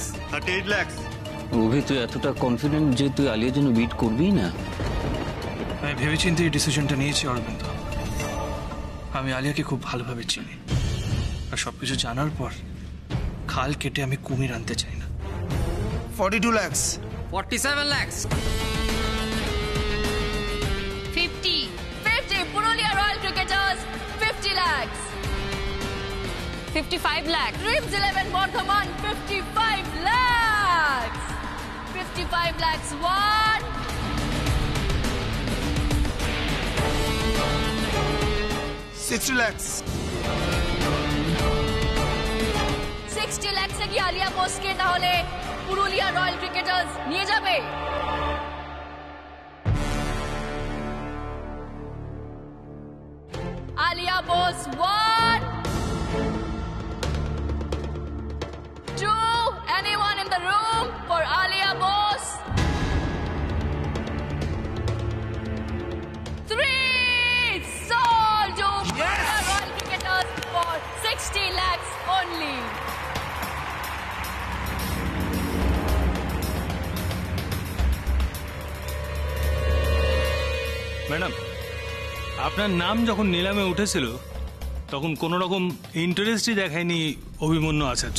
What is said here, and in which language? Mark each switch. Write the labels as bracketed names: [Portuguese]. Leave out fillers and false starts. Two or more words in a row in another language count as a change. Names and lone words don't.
[English] 38 lakhs. [Bangla] অভি তুই এতটা কনফিডেন্ট যে তুই আলিয়ার জন্য বিট করবি না? আমি ভেবেচিন্তে এই ডিসিশনটা নিয়েছি অরবিন্দ। আমি আলিয়াকে খুব ভালোভাবে চিনি, আর সবকিছু জানার পর খাল কেটে আমি কুমির আনতে চাই না। [English] 42 lakhs. 47 lakhs. 50. Purulia Royal Cricketers, 50 lakhs. 55 lakhs. Dreams 11 Bardhaman, 55 lakhs. 55 lakhs, 1. 60 lakhs. [Bangla] 60 lakhs কি আলিয়া বোসকে তাহলে পুরুলিয়া রয়্যাল ক্রিকেটার্স নিয়ে যাবে? [English] আলিয়া বোস 1, 2. Anyone in the room for Alia Bose? 3. Sold to Purulia Royal Cricketers for 60 lakhs only. [Bangla] ম্যাডাম, আপনার নাম যখন নিলামে উঠেছিল তখন কোনো রকম ইন্টারেস্টই দেখায়নি অভিমন্যু আচার্য।